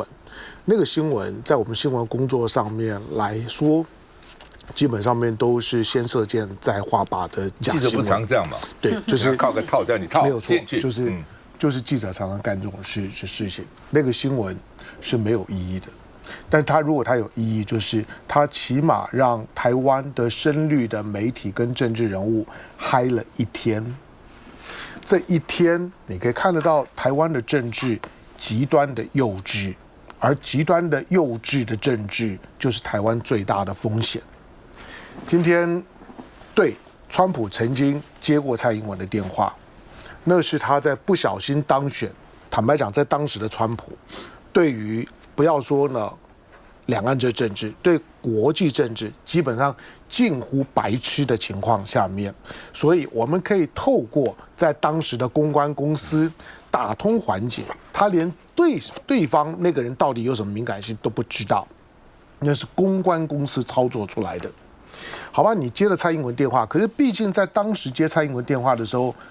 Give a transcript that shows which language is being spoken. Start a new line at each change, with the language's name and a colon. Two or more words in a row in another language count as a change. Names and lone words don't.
Chinese: 那個新聞在我們新聞工作上面來說，基本上面都是先射箭再畫靶的假新聞。記者不常這樣嘛？对，就是靠個套，叫你套，沒有錯，就是記者常常幹這種事情。那個新聞是沒有意義的，但如果它有意義，就是它起碼讓台灣的深綠的媒體跟政治人物嗨了一天。這一天你可以看得到台灣的政治極端的幼稚，而極端的幼稚的政治就是台灣最大的風險。今天對川普曾經接過蔡英文的電話，那是他在不小心當選。坦白講，在當時的川普，對於不要說呢兩岸這政治，對國際政治基本上近乎白痴的情況下面，所以我們可以透過在當時的公關公司打通環節，他連對方那個人到底有什麼敏感性都不知道，那是公關公司操作出來的。好吧，你接了蔡英文電話，可是畢竟在當時接蔡英文電話的時候，